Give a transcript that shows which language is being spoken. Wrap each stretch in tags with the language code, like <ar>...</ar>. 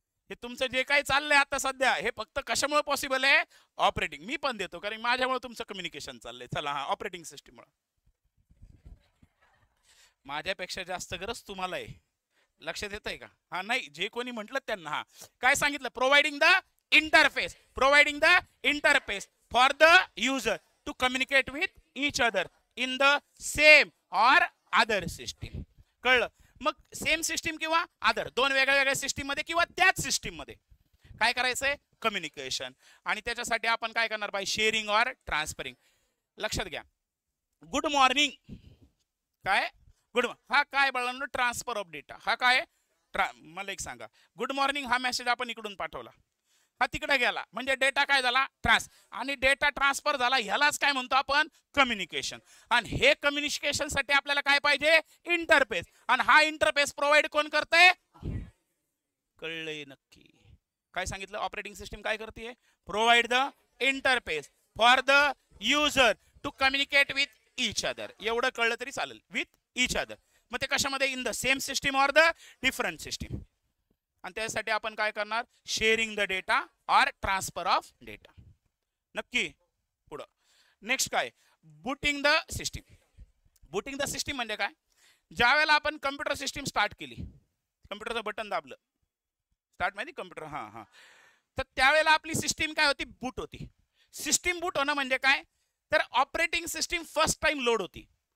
<mr>हे तुमचं जे काही चाललंय आता सध्या, हे फक्त कशामुळे पॉसिबल आहे? ऑपरेटिंग. मी पण देतो, कारण माझ्यामुळे तुमचं कम्युनिकेशन चाललंय. चला, हा ऑपरेटिंग सिस्टीममुळे. माझ्यापेक्षा जास्त गरज तुम्हाला आहे. लक्षात येत आहे का? हा, नाही, जे कोणी म्हटलं त्यांना. हा काय सांगितलं?</mr> <en>Providing the interface. Providing the interface for the user to communicate with each other in the same or other system.</en> <mr>कळलं? मग सेम सिस्टीम किंवा अदर, दोन वेगळ्या वेगळ्या सिस्टीम मध्ये किंवा त्याच सिस्टीम मध्ये काय करायचंय? कम्युनिकेशन. आणि त्याच्यासाठी आपण काय करणार?</mr> <en>By sharing or transferring.</en> <mr>लक्षात घ्या. गुड मॉर्निंग काय? गुड, हा काय बाळांनो?</mr> <en>Transfer of data.</en> <mr>हा काय? मला एक सांगा, गुड मॉर्निंग हा मेसेज आपण इकडून पाठवला, हा तिकडे गेला, म्हणजे डेटा काय झाला? आणि डेटा ट्रान्सफर झाला. ह्यालाच काय म्हणतो आपण? कम्युनिकेशन. आणि हे कम्युनिकेशन साठी आपल्याला काय पाहिजे? इंटरफेस. आणि हा इंटरफेस प्रोव्हाइड कोण करतंय? कळलंय नक्की? काय सांगितलं? ऑपरेटिंग सिस्टीम काय करते?</mr> <en>Provide the interface for the user to communicate with each other.</en> <mr>एवढं कळलं तरी चालेल.</mr> <en>With each other.</en> <mr>मग ते कशामध्ये?</mr> <en>In the same system or the different system.</en> <mr>आणि त्यासाठी आपण काय करणार?</mr> <en>Sharing the data or transfer of data.</en> <mr>नक्की? पुढं नेक्स्ट काय?</mr> <en>Booting the system. Booting the system</en> <mr>म्हणजे काय? ज्या वेळेला आपण कम्प्युटर सिस्टीम स्टार्ट केली, कम्प्युटरचं बटन दाबलं, स्टार्ट माहिती कम्प्युटर, हा, तर त्यावेळेला आपली सिस्टीम काय होती? बूट होती. सिस्टीम बूट होणं म्हणजे काय? तर operating system first time load होती.</mr>